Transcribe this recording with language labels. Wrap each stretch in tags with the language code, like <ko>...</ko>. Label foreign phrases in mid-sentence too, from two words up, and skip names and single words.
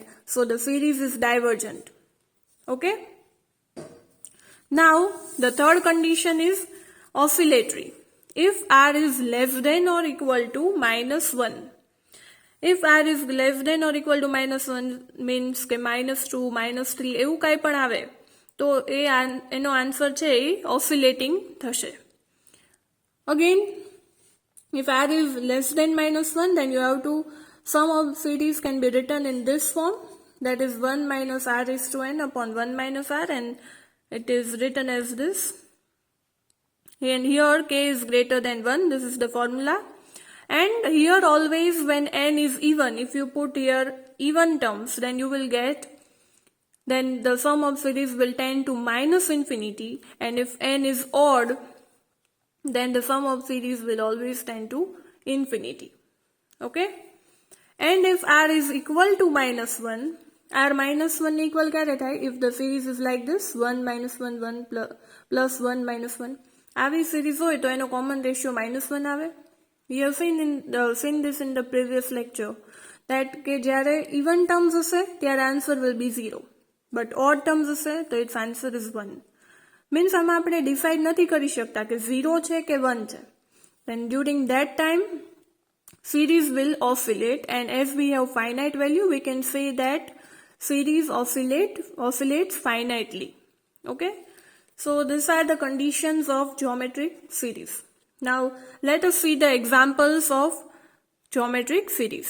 <en>So the series is divergent. Okay? Now, the third condition is oscillatory. If r is less than or equal to minus 1. If r is less than or equal to minus 1 means</en> <gu>કે minus 2, minus 3 એવું કાંઈ પણ આવે તો એનો આન્સર છે એ oscillating થશે.</gu> <en>Again, if r is less than minus 1, then you have to, sum of series can be written in this form, that is 1 minus r raised to n upon 1 minus r, and it is written as this. And here k is greater than 1, this is the formula. And here always when n is even, if you put here even terms, then you will get, then the sum of series will tend to minus infinity, and if n is odd, then the sum of series will always tend to infinity. Okay? And if r is equal to minus 1, r minus 1 equal</en> <gu>ક્યારે થાય?</gu> <en>If the series is like this, 1 minus 1 1 plus 1 minus 1.</en> <gu>આવી series હોય તો એનો</gu> <en>common ratio</en> <gu>-1 આવે.</gu> <en>We have seen this in the previous lecture that</en> <gu>કે જ્યારે even terms હશે ત્યારે</gu> <en>answer will be 0, but odd terms</en> <gu>હશે તો</gu> <en>its answer is 1.</en> <gu>Means આમાં આપણે decide નથી કરી શકતા કે 0 છે કે 1 છે.</gu> <en>Then during that time series will oscillate, and as we have finite value we can say that series oscillates finitely. Okay, so these are the conditions of geometric series. Now let us see the examples of geometric series.</en>